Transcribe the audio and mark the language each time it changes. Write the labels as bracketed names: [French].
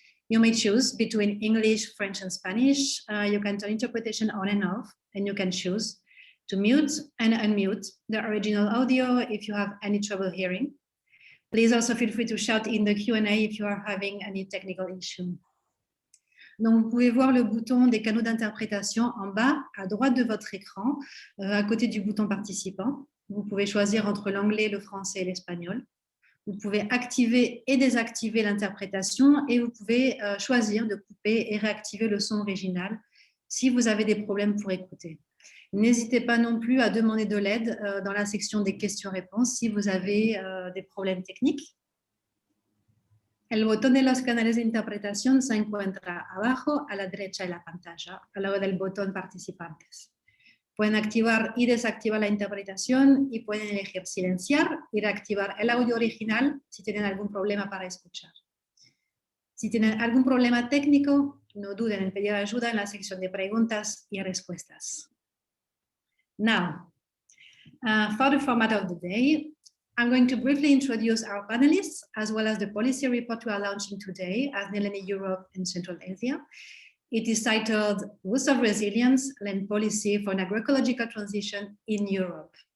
[English] You may choose between English, French, and Spanish. You can turn interpretation on and off, and you can choose to mute and unmute the original audio if you have any trouble hearing. Please also feel free to shout in the Q&A if you are having any technical issue. [French] Donc, vous pouvez voir le bouton des canaux d'interprétation en bas à droite de votre écran, à côté du bouton participant. Vous pouvez choisir entre l'anglais, le français et l'espagnol. Vous pouvez activer et désactiver l'interprétation et vous pouvez choisir de couper et réactiver le son original si vous avez des problèmes pour écouter. N'hésitez pas non plus à demander de l'aide dans la section des questions-réponses si vous avez des problèmes techniques. [Spanish] El botón de los canales de interpretación se encuentra abajo a la derecha de la pantalla, al lado del botón participantes. Pueden activar y desactivar la interpretación y pueden elegir silenciar y reactivar el audio original si tienen algún problema para escuchar. Si tienen algún problema técnico, no duden en pedir ayuda en la sección de preguntas y respuestas. [English] Now, for the format of the day, I'm going to briefly introduce our panelists as well as the policy report we are launching today as Neleni Europe and Central Asia. It is titled Roots of Resilience, Land Policy for an Agroecological Transition in Europe.